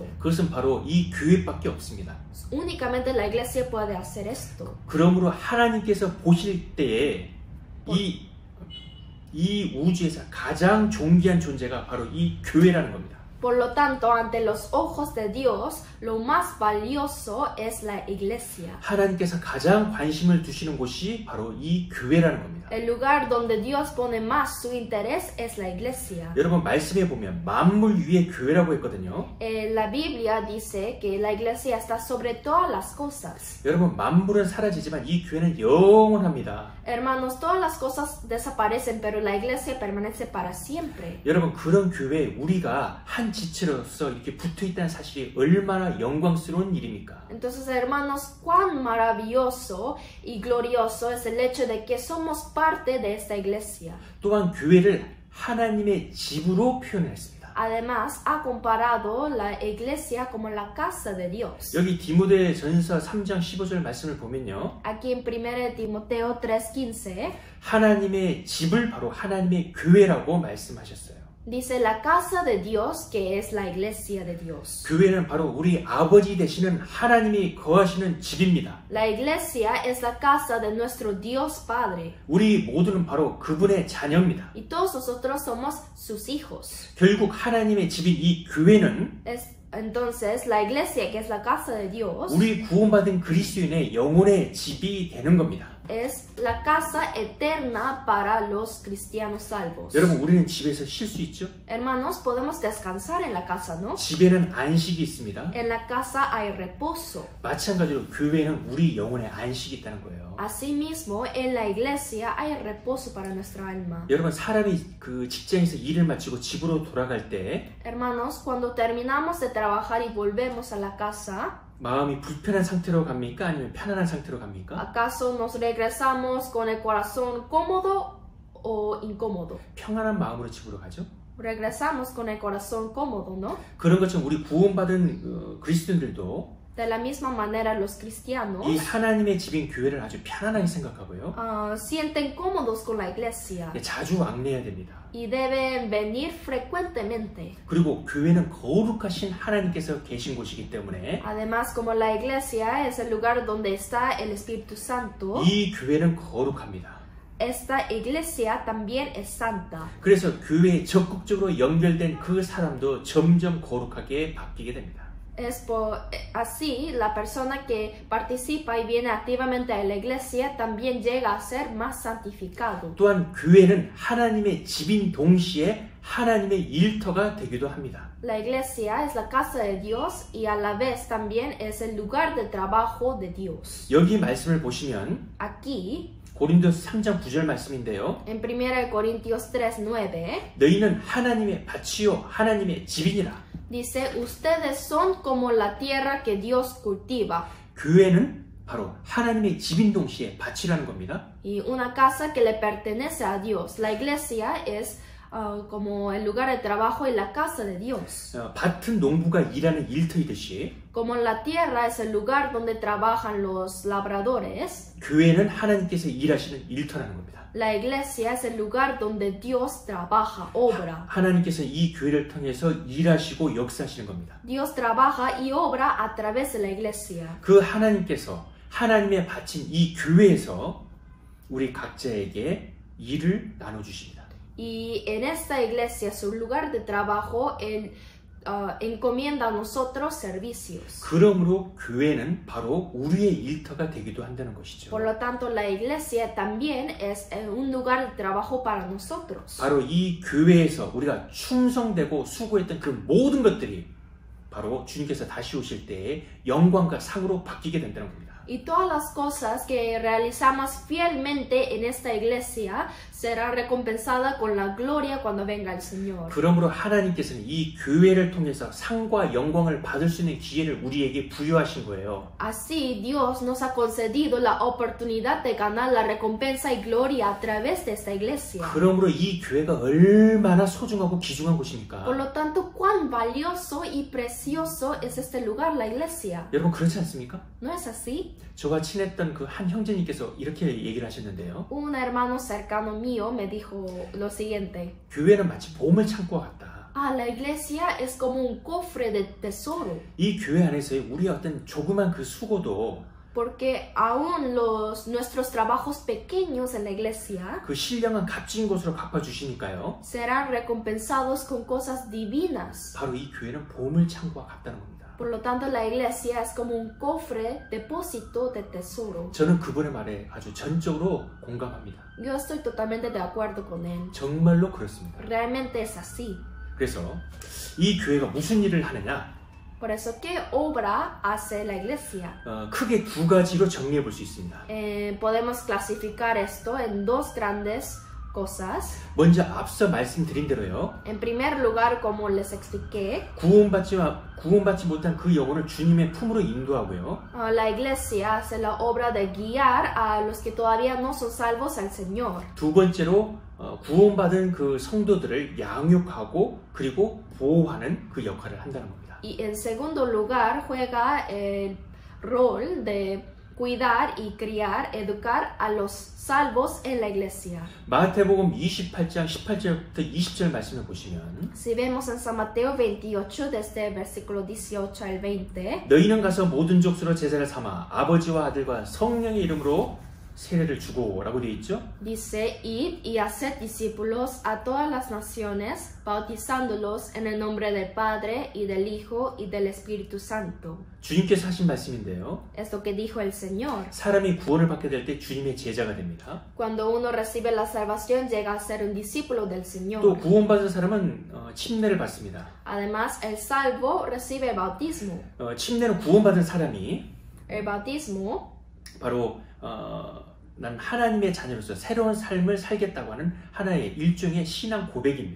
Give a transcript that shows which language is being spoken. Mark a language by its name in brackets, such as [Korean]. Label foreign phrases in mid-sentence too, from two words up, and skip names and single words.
[Korean] 그것은 바로 이 교회밖에 없습니다. [Spanish] Únicamente la iglesia puede hacer esto. [Korean] 그러므로 하나님께서 보실 때에 이 우주에서 가장 존귀한 존재가 바로 이 교회라는 겁니다. [Spanish] Por lo tanto, ante los ojos de Dios, lo más valioso es la iglesia. [Korean] 하나님께서 가장 관심을 두시는 곳이 바로 이 교회라는 겁니다. [Spanish] El lugar donde Dios pone más su interés es la iglesia. [Korean] 여러분 말씀해 보면 만물 위에 교회라고 했거든요. [Spanish] La Biblia dice que la iglesia está sobre todas las cosas. [Korean] 여러분 만물은 사라지지만 이 교회는 영원합니다. [Spanish] Hermanos, todas las cosas desaparecen, pero la iglesia permanece para siempre. [Korean] 여러분 그런 교회에 우리가 한 지체로서 이렇게 붙어 있다는 사실이 얼마나 영광스러운 일입니까? [Spanish] Entonces, hermanos, cuán maravilloso y glorioso es el hecho de que somos parte de esta iglesia. [Korean] 또한 교회를 하나님의 집으로 표현했습니다. [Spanish] Además, ha comparado la iglesia como la casa de Dios. [Korean] 여기 디모데전서 3장 15절 말씀을 보면요. [Spanish] Aquí en 1 Timoteo 3:15 [Korean] 하나님의 집을 바로 하나님의 교회라고 말씀하셨어요. [Spanish] dice la casa de Dios, que es la iglesia de Dios. [Korean] 교회는 바로 우리 아버지 되시는 하나님이 거하시는 집입니다. [Spanish] La iglesia es la casa de nuestro Dios Padre. [Korean] 우리 모두는 바로 그분의 자녀입니다. [Spanish] Y todos nosotros somos sus hijos. [Korean] 결국 하나님의 집인 이 교회는 [Spanish] Entonces, la iglesia, que es la casa de Dios, [Korean] 우리 구원받은 그리스도인의 영혼의 집이 되는 겁니다. [Spanish] es la casa eterna para los cristianos salvos. [Korean] 여러분 우리는 집에서 쉴 수 있죠? [Spanish] Hermanos, podemos descansar en la casa, ¿no? [Korean] 집에는 안식이 있습니다. [Spanish] En la casa hay reposo. [Korean] 마찬가지로 교회는 우리 영혼의 안식이 있다는 거예요. [Spanish] Asimismo, en la iglesia hay reposo para nuestra alma. [Korean] 여러분 사람이 그 직장에서 일을 마치고 집으로 돌아갈 때 [Spanish] Hermanos, cuando terminamos de trabajar y volvemos a la casa, [Korean] 마음이 불편한 상태로 갑니까? 아니면 편안한 상태로 갑니까? [Spanish] ¿acaso nos regresamos con el corazón cómodo o incómodo? [Korean] 평안한 마음으로 집으로 가죠. [Spanish] Regresamos con el corazón cómodo, ¿no? [Korean] 그런 것처럼 우리 구원받은 그리스도인들도 [Spanish] De la misma manera, los [Korean] 이 [Spanish] cristianos [Korean] 하나님의 집인 교회를 아주 편안하게 생각하고요. [Spanish] sienten cómodos con la iglesia [Korean] 자주 왕래해야 됩니다. [Spanish] y deben venir frecuentemente. [Korean] 그리고 교회는 거룩하신 하나님께서 계신 곳이기 때문에 [Spanish] Además, como la iglesia es el lugar donde está el Espíritu Santo, [Korean] 이 교회는 거룩합니다. [Spanish] esta iglesia también es santa. [Korean] 그래서 교회에 적극적으로 연결된 그 사람도 점점 거룩하게 바뀌게 됩니다. [Spanish] Así, la persona que participa y viene activamente a la iglesia también llega a ser más santificado. [Korean] 또한 교회는 하나님의 집인 동시에 하나님의 일터가 되기도 합니다. [Spanish] La iglesia es la casa de Dios y a la vez también es el lugar de trabajo de Dios. [Korean] 여기 말씀을 보시면 [Spanish] Aquí, [Korean] 고린도서 3장 9절 말씀인데요. [Spanish] en 1 Corintios 3:9, [Korean] 너희는 하나님의 밭이요 하나님의 집이니라. [Spanish] dice, ustedes son como la tierra que Dios cultiva. [Korean] 교회는 바로 하나님의 집인 동시에 밭이라는 겁니다. [Spanish] Y una casa que le pertenece a Dios. La iglesia es como el lugar de trabajo y la casa de Dios. [Korean] 밭은 농부가 일하는 일터이듯이 [Spanish] Como la tierra es el lugar donde trabajan los labradores, [Korean] 교회는 하나님께서 일하시는 일터라는 겁니다. [Spanish] la iglesia es el lugar donde Dios trabaja, obra. [Korean] 하나님께서 이 교회를 통해서 일하시고 역사하시는 겁니다. [Spanish] Dios trabaja y obra a través de la iglesia. [Korean] 그 하나님께서 하나님의 밭인 이 교회에서 우리 각자에게 일을 나눠주십니다. [Spanish] Y en esta iglesia, su lugar de trabajo, Él encomienda a nosotros servicios. [Korean] 그러므로 교회는 바로 우리의 일터가 되기도 한다는 것이죠. [Spanish] Por lo tanto, la iglesia también es un lugar de trabajo para nosotros. [Korean] 바로 이 교회에서 우리가 충성되고 수고했던 그 모든 것들이 바로 주님께서 다시 오실 때에 영광과 상으로 바뀌게 된다는 겁니다. [Spanish] Y todas las cosas que realizamos fielmente en esta iglesia será recompensada con la gloria cuando venga el Señor. [Korean] 그러므로 하나님께서는 이 교회를 통해서 상과 영광을 받을 수 있는 기회를 우리에게 부여하신 거예요. [Spanish] Así, Dios nos ha concedido la oportunidad de ganar la recompensa y gloria a través de esta iglesia. [Korean] 그러므로 이 교회가 얼마나 소중하고 귀중한 곳입니까? [Spanish] Por lo tanto, cuán valioso y precioso es este lugar, la iglesia. [Korean] 여러분 그렇지 않습니까? [Spanish] ¿No es así? [Korean] 저와 친했던 그 한 형제님께서 이렇게 얘기를 하셨는데요. [Spanish] Un hermano cercano mío me dijo lo siguiente. [Korean] 교회는 마치 보물 창고와 같다. [Spanish] Ah, la iglesia es como un cofre de tesoro. [Korean] 이 교회 안에서의 우리의 어떤 조그만 그 수고도 [Spanish] Porque aún nuestros trabajos pequeños en la iglesia [Korean] 그 신령한 값진 것으로 갚아주시니까요. [Spanish] serán recompensados con cosas divinas. [Korean] 바로 이 교회는 보물 창고와 같다는 겁니다. [Spanish] Por lo tanto, la iglesia es como un cofre, depósito de tesoro. [Korean] 저는 그분의 말에 아주 전적으로 공감합니다. [Spanish] Yo estoy totalmente de acuerdo con él. [Korean] 정말로 그렇습니다. [Spanish] Realmente es así. [Korean] 그래서 이 교회가 무슨 일을 하느냐? [Spanish] Por eso, ¿qué obra hace la iglesia? [Korean] 크게 두 가지로 정리해 볼 수 있습니다. [Spanish] Podemos clasificar esto en dos grandes cosas. [Korean] 먼저 앞서 말씀드린 대로요. [Spanish] En primer lugar, como les expliqué, [Korean] 구원받지 못한 그 영혼을 주님의 품으로 인도하고요. [Spanish] la iglesia hace la obra de guiar a los que todavía no son salvos al Señor. [Korean] 두 번째로 구원받은 그 성도들을 양육하고 그리고 보호하는 그 역할을 한다는 겁니다. [Spanish] Y en segundo lugar, juega el rol de cuidar y criar, educar a los salvos en la iglesia. [Korean] 마태복음 28장 18절부터 20절 말씀을 보시면 [Spanish] Si vemos en San Mateo 28, desde el versículo 18 al 20, [Korean] 너희는 가서 모든 족수로 제자를 삼아 아버지와 아들과 성령의 이름으로 세례를 주고 라고 되어 있죠. [Spanish] dice, id y haced discípulos a todas las naciones, bautizándolos en el nombre del Padre y del Hijo y del Espíritu Santo. [Korean] 주님께서 하신 말씀인데요. [Spanish] Es lo que dijo el Señor. [Korean] 사람이 구원을 받게 될 때 주님의 제자가 됩니다. [Spanish] Cuando uno recibe la salvación, llega a ser un discípulo del [Korean] 또 [Spanish] Señor. [Korean] 구원받은 사람은 침례를 받습니다. [Spanish] Además, el salvo recibe el bautismo. [Korean] 침례는 구원받은 사람이 [Spanish] El bautismo [Korean] 바로 난 하나님의 자녀로서 새로운 삶을 살겠다고 하는 하나의 일종의 신앙 고백입니다.